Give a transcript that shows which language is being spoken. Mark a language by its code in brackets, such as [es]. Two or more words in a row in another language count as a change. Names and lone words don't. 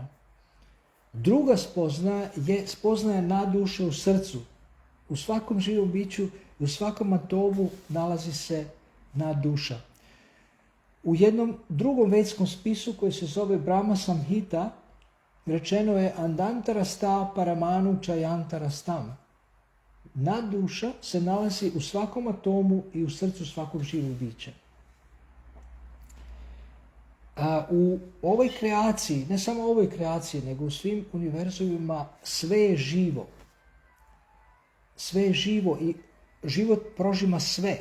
[hr] Druga spoznaja je spoznaja naduše u srcu. U svakom živom biću i u svakom atomu nalazi se naduša. U jednom drugom vedskom spisu koji se zove Brahma Samhita rečeno je [sa] अण्डान्तर स्थ परमाणु चयान्तर स्थम्. [hr] Naduša se nalazi u svakom atomu i u srcu svakog živog bića. U ovoj kreaciji, ne samo u ovoj kreaciji, nego u svim univerzumima sve je živo. Sve je živo i život prožima sve.